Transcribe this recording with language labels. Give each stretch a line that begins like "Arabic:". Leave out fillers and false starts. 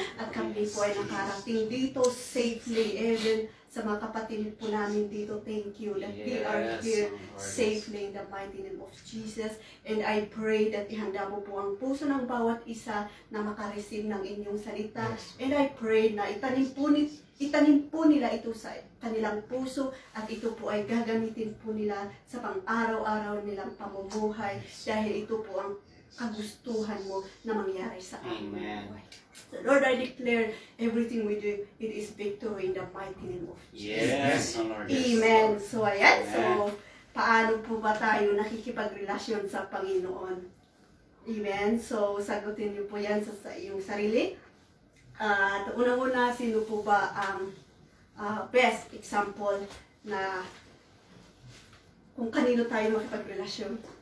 Filipino: At kami po ay nakarating dito
English: safely, even
Filipino: sa mga kapatid po namin dito.
English: Thank you that we are here safely in the mighty name of Jesus. And I pray that
Filipino: ihanda mo po ang puso ng bawat isa na makareceive ng inyong salita.
English: And I pray
Filipino: na itanim po nila ito sa kanilang puso at ito po ay gagamitin po nila sa pang-araw-araw nilang pamumuhay dahil ito po ang kagustuhan mo na mangyari sa aming buhay.
English: So Lord, I declare everything we do, it is victory in the mighty name of Jesus. Yes, Lord. Amen.
Filipino: So ayan, so paano po ba tayo nakikipagrelasyon sa Panginoon? Amen. So sagutin niyo po yan sa iyong sarili. At unang-una, sino po ba ang
English: best example
Filipino: na kung kanino tayo makipagrelasyon?